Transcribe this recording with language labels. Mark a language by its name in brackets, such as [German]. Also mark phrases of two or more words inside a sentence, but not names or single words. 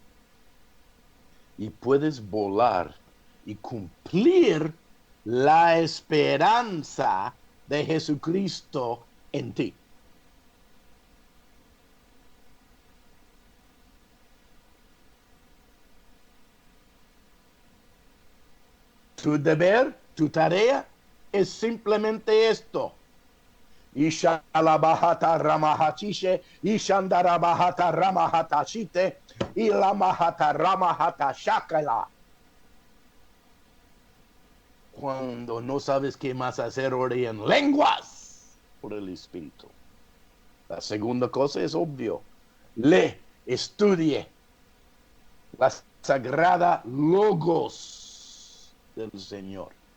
[Spanish] Y puedes volar y cumplir la esperanza de Jesucristo en ti. Tu deber, tu tarea es simplemente esto. Ishalabahata ramahachishe, Ishandarabahata ramahatashite, Ilamahata ramahata shakala. Cuando no sabes qué más hacer, ora en lenguas por el Espíritu. La segunda cosa es obvio. Lee, estudie la sagrada logos del Señor.